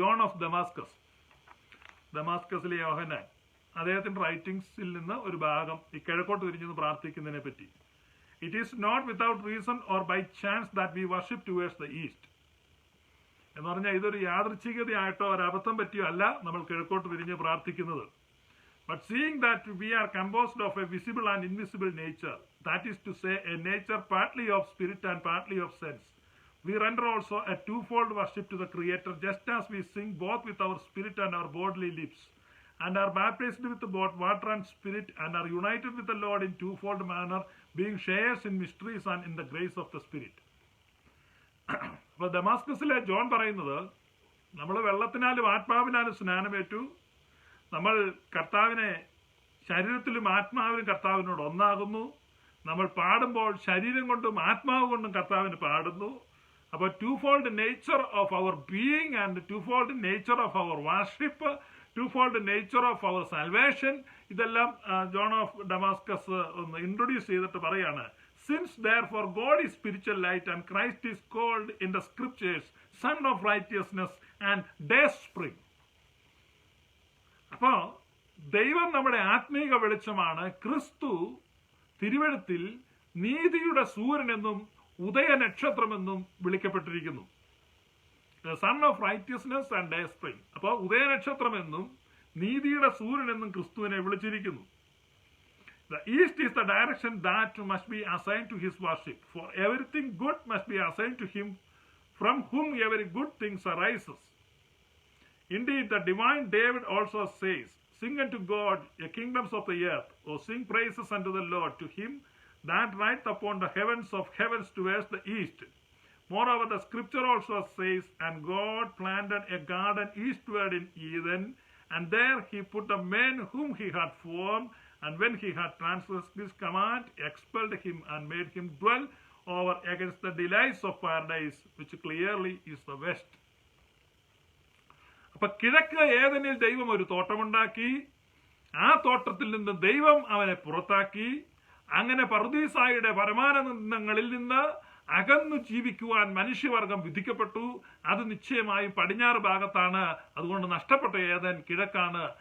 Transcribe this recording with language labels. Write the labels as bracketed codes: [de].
[ml] John of ദമാസ്കസിലെ യോഹന്നാൻ, അദ്ദേഹത്തിന്റെ റൈറ്റിംഗ്സിൽ നിന്ന് ഒരു ഭാഗം ഈ കിഴക്കോട്ട് തിരിഞ്ഞെന്ന് പ്രാർത്ഥിക്കുന്നതിനെ പറ്റി. [en] it is not without reason or by chance that we worship towards the east [ml] എന്ന് പറഞ്ഞാൽ ഇതൊരു യാദൃച്ഛികതയായിട്ടോ ഒരബദ്ധം പറ്റിയോ അല്ല നമ്മൾ കിഴക്കോട്ട് തിരിഞ്ഞ് പ്രാർത്ഥിക്കുന്നത്. [en] But seeing that we are composed of a visible and invisible nature, that is to say, a nature partly of spirit and partly of sense, we render also a twofold worship to the Creator, just as we sing both with our spirit and our bodily lips, and are baptized with both water and spirit, and are united with the Lord in twofold manner, being sharers in mysteries and in the grace of the Spirit. [ml] അപ്പോൾ ദമാസ്കസിലെ John പറയുന്നത്, നമ്മൾ വെള്ളത്തിനാലും ആത്മാവിനാലും സ്നാനമേറ്റു, നമ്മൾ കർത്താവിനെ ശരീരത്തിലും ആത്മാവിലും കർത്താവിനോട് ഒന്നാകുന്നു, നമ്മൾ പാടുമ്പോൾ ശരീരം കൊണ്ടും ആത്മാവ് കൊണ്ടും കർത്താവിന് പാടുന്നു. [en] അപ്പോൾ twofold nature of our being and twofold nature of our worship, twofold nature of our salvation, [ml] ഇതെല്ലാം ജോൺ ഓഫ് ഡമാസ്കസ് ഒന്ന് ഇൻട്രൊഡ്യൂസ് ചെയ്തിട്ട് പറയാണ്. [en] Since therefore God is spiritual light and Christ is called in the scriptures son of righteousness and day spring. [ml] അപ്പോ ദൈവം നമ്മുടെ ആത്മീക വെളിച്ചമാണ്. ക്രിസ്തു തിരുവെഴുത്തിൽ നീതിയുടെ സൂര്യനെന്നും ഉദയനക്ഷത്രമെന്നും വിളിക്കപ്പെട്ടിരിക്കുന്നു. [en] Son of righteousness and day spring. [ml] അപ്പോൾ ഉദയനക്ഷത്രമെന്നും നീതിയുടെ സൂര്യനെന്നും ക്രിസ്തുവിനെ വിളിച്ചിരിക്കുന്നു. [en] The east is the direction that must be assigned to his worship, for everything good must be assigned to him, from whom every good thing arises. Indeed, the divine David also says, "Sing unto God, ye kingdoms of the earth, or sing praises unto the Lord, to him that rideth upon the heavens of heavens towards the east." Moreover, the scripture also says, "And God planted a garden eastward in Eden, and there he put the man whom he had formed, and when he had transgressed his command, expelled him and made him dwell over against the delights of paradise, which clearly is the west." [ml] അപ്പൊ കിഴക്ക് ഏദനിൽ ദൈവം ഒരു തോട്ടമുണ്ടാക്കി, ആ തോട്ടത്തിൽ നിന്ന് ദൈവം അവനെ പുറത്താക്കി. അങ്ങനെ പർദീസായുടെ പരമാനന്ദങ്ങളിൽ നിന്ന് അകന്നു ജീവിക്കുവാൻ മനുഷ്യവർഗം വിധിക്കപ്പെട്ടു. അത് നിശ്ചയമായും പടിഞ്ഞാറ് ഭാഗത്താണ്. അതുകൊണ്ട് നഷ്ടപ്പെട്ട ഏദൻ കിഴക്കാണ്.